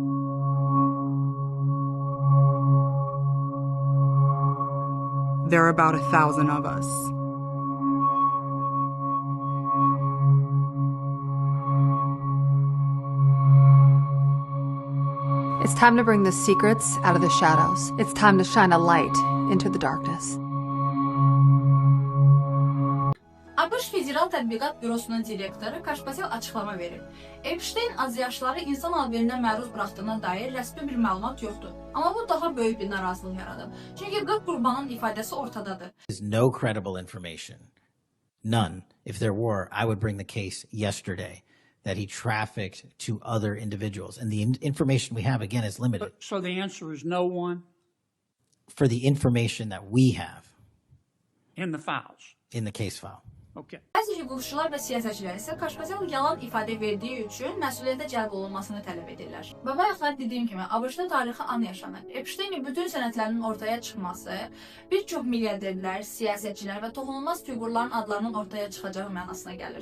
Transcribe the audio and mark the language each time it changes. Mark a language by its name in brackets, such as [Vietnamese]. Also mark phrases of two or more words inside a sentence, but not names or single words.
[English] There are about 1,000 of us. It's time to bring the secrets out of the shadows. It's time to shine a light into the darkness. [Azerbaijani] ABŞ Federal Tədqiqat Bürosunun direktoru Kaşpatel açıqlama verib. Epstein azyaşlıları insan alverinə məruz buraxdığına dair rəsmi bir məlumat yoxdur. Amma bu daha böyük bir narazılıq yaradıb. Çünki 40 qurbanın ifadəsi ortadadır. [English] There's no credible information. None. If there were, I would bring the case yesterday that he trafficked to other individuals. And the information we have, again, is limited. So the answer is no one? For the information that we have. In the files? In the case file. Okay. [Azerbaijani] Bəzi hüquqçular və siyasətçilər isə Kaşpatel yalan ifadə verdiyi üçün məsuliyyətə cəlb olunmasını tələb edirlər. Və bayaqlar dediyim kimi, ABŞ-da tarixi an yaşanır. Epsteinin bütün sənədlərinin ortaya çıxması, bir çox milyarderlər, siyasətçilər və toxunulmaz fiqurların adlarının ortaya çıxacağı mənasına gəlir.